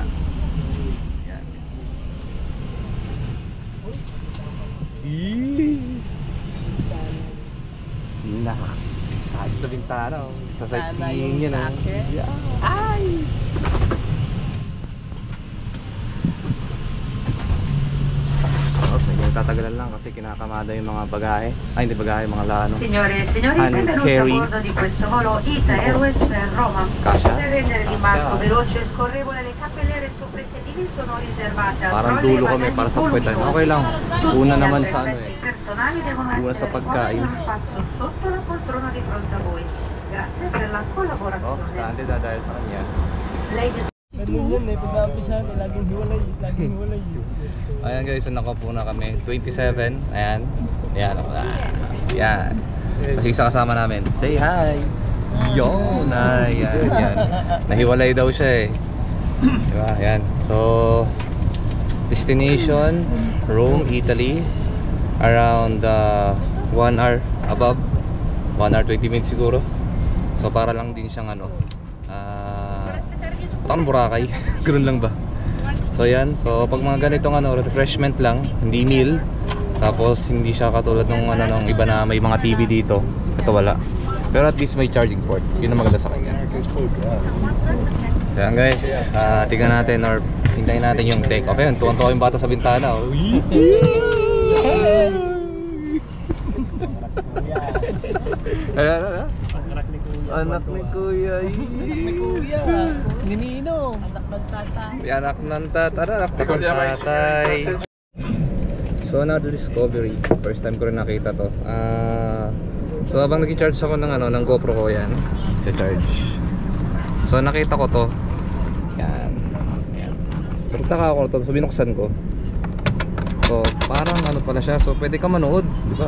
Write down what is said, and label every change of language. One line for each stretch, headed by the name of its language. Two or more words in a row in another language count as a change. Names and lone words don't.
Filipino: Yan. Naks. Saan sa bintana? Oh. Sa sightseeing yun.
English: Oh. Yeah.
Filipino: Ay! Tatagalan lang kasi kinakamada yung mga bagahe. Ay, hindi bagahe, mga lano.
Italian: Signore e signori, benvenuti a bordo di questo volo ITA Airways per Roma. Kasha? Per rendere l'imbarco veloce e scorrevole, le cappellere sopra i sedili sono riservate a
Filipino: Parang
Italian: trolley e
Filipino: dulo kami
Italian: bagagli
Filipino: para sa puwetan.
Italian: voluminosi.
Filipino: Okay lang.
Italian: Tutti
Filipino: Una
Italian: gli
Filipino: naman
Italian: altri
Filipino: sa ano
Italian: pezzi
Filipino: eh.
Italian: personali devono
Filipino: Una sa
Italian: essere
Filipino: pagkain.
Italian: in uno spazio sotto la poltrona di fronte a voi. Grazie per la Oh, collaborazione.
Filipino: standard na dahil sa kanya.
English: Ladies
Filipino: Ganun yun eh, pag-aampisahan eh, laging hiwalay, laging hiwalay. Ayan guys, so nakaupo na kami. 27. Ayan. Ayan. Ayan. Kasi isa kasama namin.
English: Say hi!
Filipino: Yun! Ayan. Ayan. Nahiwalay daw siya eh. Diba? Ayan.
English: So, destination, Rome, Italy. Around 1 hour above. 1 hour 20 minutes siguro.
Filipino: So, para lang din siyang ano. Parang Boracay. Ganoon lang ba? So yan, so pag mga ganitong ano, refreshment lang, hindi meal. Tapos hindi siya katulad ng ano ng iba na may mga TV dito. Ito wala. Pero
English: at least
Filipino: may
English: charging port.
Filipino: Yun ang maganda sa kanya. So yan guys, tingnan natin or hintayin natin yung
English: take off.
Filipino: Ayun, tuwan-tuwa yung bata sa bintana. Oh. Ayan, anak ni Kuya. Kuya, ninino, anak ng tatay. Anak ng tatay.
English: So another discovery.
Filipino: First time ko rin nakita to. So habang nag-charge ako ng ano ng GoPro ko yan, charge. So nakita ko to. Yan. Yan. So nagtaka ako to, so binuksan ko. So parang ano pala siya. So pwede ka manood, di ba?